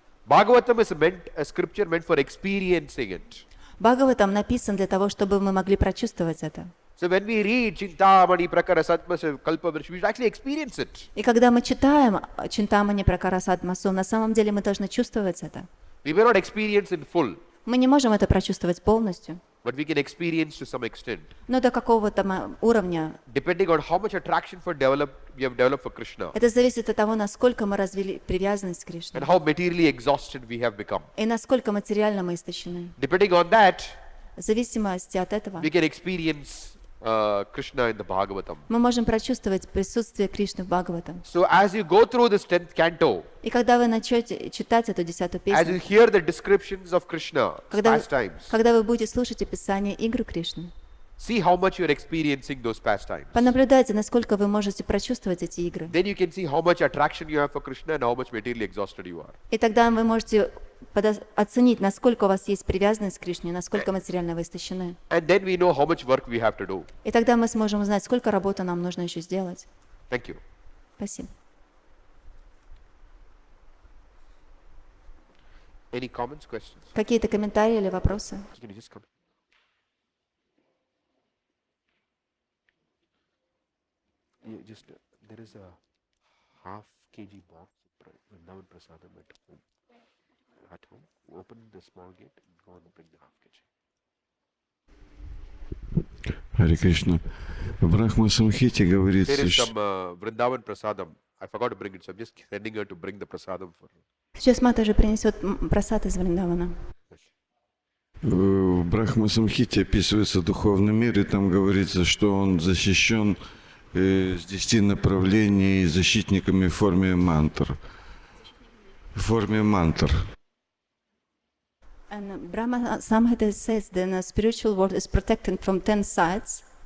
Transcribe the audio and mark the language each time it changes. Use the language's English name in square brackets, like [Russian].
[English] Bhagavatam is a scripture meant for experiencing it. [Russian] Бхагаватам написан для того, чтобы мы могли прочувствовать это. [English] So when we read Chintamani Prakara Satmasa Kalpavriksha, we should actually experience it. [Russian] И когда мы читаем Чинтамани Пракарасатмасу, на самом деле мы должны чувствовать это. [English] We may not experience it full, [Russian] Мы не можем это прочувствовать полностью, [English] but we can experience to some extent, [Russian] но до какого-то уровня. [English] depending on how much attraction we have developed for Krishna, [Russian] Это зависит от того, насколько мы развили привязанность к Кришне [English] and how materially exhausted we have become. [Russian] и насколько материально мы истощены. [English] Depending on that, [Russian] в зависимости от этого [English] we can experience Krishna in the Bhagavatam. [Russian] мы можем прочувствовать присутствие Кришны в Бхагаватам. [English] So as you go through this 10th canto, [Russian] И когда вы начнете читать эту 10-ю [English] as you [Russian] песню, [English] hear the descriptions of Krishna, [Russian] когда [English] pastimes, [Russian] вы будете слушать описание игр Кришны, [English] see how much you are experiencing those pastimes. [Russian] понаблюдайте, насколько вы можете прочувствовать эти игры. [English] Then you can see how much attraction you have for Krishna and how much materially exhausted you are. [Russian] И тогда вы можете оценить, насколько у вас есть привязанность к Кришне, насколько материально вы истощены. [English] And then we know how much work we have to do. [Russian] И тогда мы сможем узнать, сколько работы нам нужно еще сделать. [English] Thank you. [Russian] Спасибо. [English] Any comments, questions? [Russian] Какие-то комментарии или вопросы? [English] Can you just come? Just there is a half kg box of Vrindavan Prasadam at home. At home, open the small gate and go and bring the half kg. [Russian] Харе Кришна. В Брахма Самхите говорится, [English] There is [Russian] что [English] some Vrindavan Prasadam. I forgot to bring it, so I'm just sending her to bring the prasadam for her. [Russian] Сейчас Мата же принесет прасад из Вриндавана. в Брахма Самхите описывается духовный мир, и там говорится, что он защищен с 10 направлений защитниками в форме мантр. В форме мантр. [English] And Brahma Samhita says that the spiritual world is protected from 10 sides